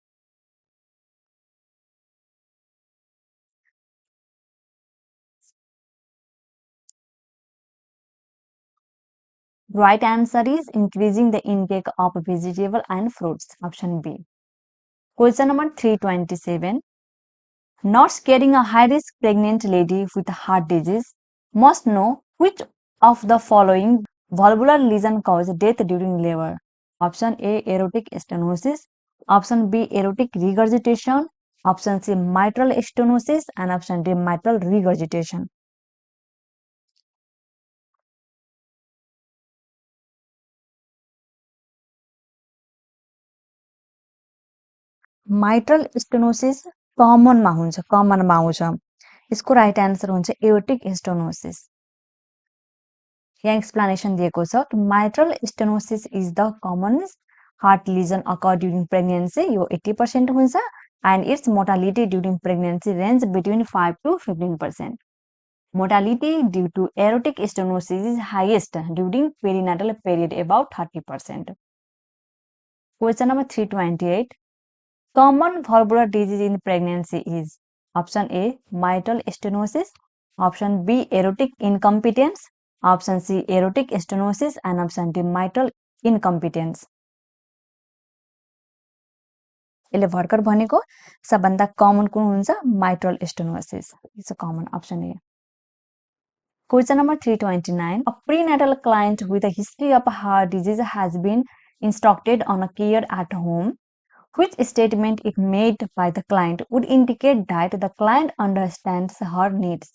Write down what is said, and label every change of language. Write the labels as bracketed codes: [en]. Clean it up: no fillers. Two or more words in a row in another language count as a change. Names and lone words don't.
[en] Right answer is increasing the intake of vegetable and fruits. Option B. Question number 327. Nurse carrying a high-risk pregnant lady with heart disease must know which of the following valvular lesion cause death during labor. Option A. Aortic stenosis. Option B. Aortic regurgitation. Option C. Mitral stenosis. And option D. Mitral regurgitation. Mitral stenosis [ne] कमनमा हुन्छ कमनमा आउँछ यसको [en] right answer हुन्छ aortic stenosis [ne] यहाँ एक्सप्लेनेसन दिएको छ [en] mitral stenosis is the commonest heart lesion occur during pregnancy [ne] यो 80% हुन्छ [en] and its mortality during pregnancy range between 5 to 15%. Mortality due to aortic stenosis is highest during perinatal period about 30%. Question number 328. Common valvular disease in pregnancy is option A. Mitral stenosis, option B. Aortic incompetence, option C. Aortic stenosis, and option D. Mitral incompetence. [ne] यसले भर्खर भनेको सबभन्दा कमन कुन हुन्छ [en] mitral stenosis. It's a common option A. Question number 329. A prenatal client with a history of heart disease has been instructed on a care at home. Which statement, if made by the client, would indicate that the client understands her needs?